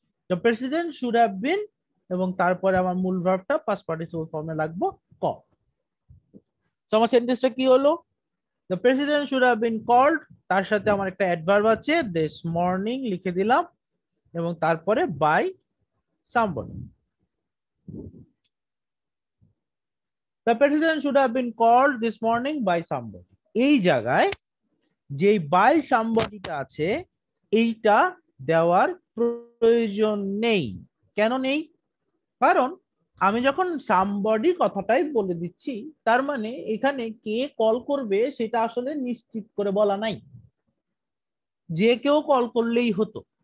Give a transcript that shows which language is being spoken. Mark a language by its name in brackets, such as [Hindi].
[English] the president should have been, [Bangla] এবং তারপরে আমার মূল ভার্বটা পাস্ট পার্টিসিপল ফর্মে লাগবো কল। সো আমার সেন্টেন্সটা কি হলো? [English] the president should have been called, [Bangla] তার সাথে আমার একটা অ্যাডভার্ব আছে দিস মর্নিং লিখে দিলাম, এবং তারপরে by somebody. [English] The president should have been called this morning by somebody. [Bangla] এই জায়গায় যে বাই সামবডিটা আছে এইটা দেওয়ার প্রয়োজন নেই। কেন নেই? কারণ আমি যখন সামবডি কথাটাই বলে দিচ্ছি, তার মানে এখানে কে কল করবে সেটা আসলে নিশ্চিত করে বলা নাই, যে কেউ কল করলেই হতো।